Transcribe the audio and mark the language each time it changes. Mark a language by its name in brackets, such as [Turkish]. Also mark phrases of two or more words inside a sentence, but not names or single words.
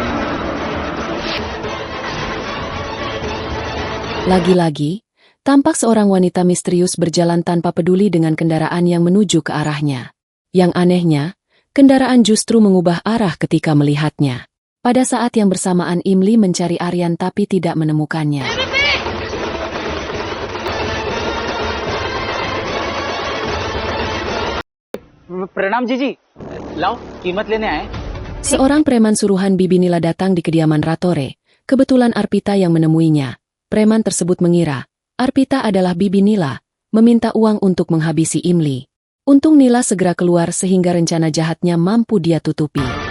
[Indonesian] Lagi-lagi, tampak seorang wanita misterius berjalan tanpa peduli dengan kendaraan yang menuju ke arahnya. Yang anehnya, kendaraan justru mengubah arah ketika melihatnya. Pada saat yang bersamaan Imli mencari Aryan tapi tidak menemukannya. [Hindi] प्रणाम जीजी, लाओ, कीमत लेने आए. [Indonesian] Seorang preman suruhan Bibi Nila datang di kediaman Ratore. Kebetulan Arpita yang menemuinya. Preman tersebut mengira Arpita adalah Bibi Nila, meminta uang untuk menghabisi Imli. Untung Nila segera keluar sehingga rencana jahatnya mampu dia tutupi.